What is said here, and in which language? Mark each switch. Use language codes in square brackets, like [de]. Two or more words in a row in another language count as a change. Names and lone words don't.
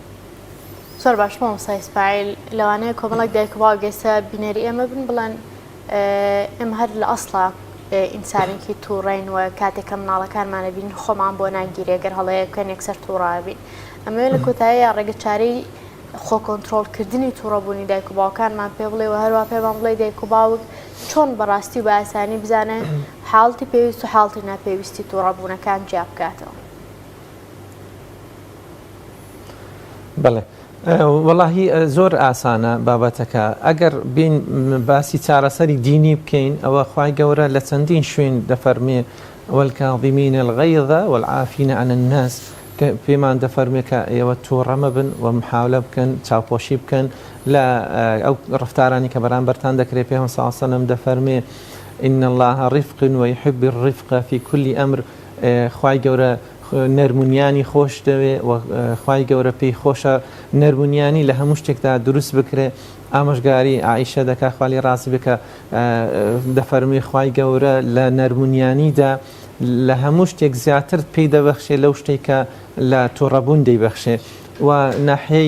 [ckb] زۆر باش مامۆستا ئیسماعیل لەوانەیە کۆمەڵێک دایک و باوک گەیسە بینەری ئێمە بن بڵێن ئێمە هەر لە ئەسڵا ئینسانێکی تووڕین و کاتێکە مناڵەکانمانە بین خۆمان بۆ ناگیرێ گەر هەڵەیە بکەن یەکسەر تووڕابین ئەمە لە کۆتاییە ڕێگە چارەی خۆ کۆنتڕۆڵکردنی تووڕەبوونی دایک و باوکانمان پێ بڵێ و هەروە پێمان بڵێ دایک و باوک چۆن بەڕاستی و بە ئاسانی بزانێ حاڵتی پێویست و حاڵتی ناپێویستی تووڕەبوونەکان جیا بکاتەوە. بەڵێ وەڵاهی زۆر ئاسانە بابەتەکە ئەگەر بین باسی چارەسەری دینی بکەین ئەوە خوای گەورە لە چەندین شوێن دەفەرمێ [ar] والكاظمين الغيظ والعافين عن الناس [ckb] پێمان دەفەرمێ کە ئێوە تووڕەمە بن و محاولە بکەن چاوپۆشی بکەن لە ئەو ڕفتارانی کە بەرامبەرتان دەکرێت پێ ساسەنم دەفەرمێ [ar] إن الله رفق ويحب الرفق في كل أمر [ckb] خوای گەورە نەرمونیانی خۆش دەوێ و خوای گەورە پێی خۆشە نەرمونیانی لە هەموو شتێکدا دروست بکرێ ئامۆژگاری عائیشە دەکا خوالی ڕاستی بکە دەفەرمی خوای گەورە لە نەرمونیانیدا لە هەموو شتێک زیاتر پێی دەبەخشێ لەو شتێکە لە تووڕەبوون دەیبەخشێ و ناحەی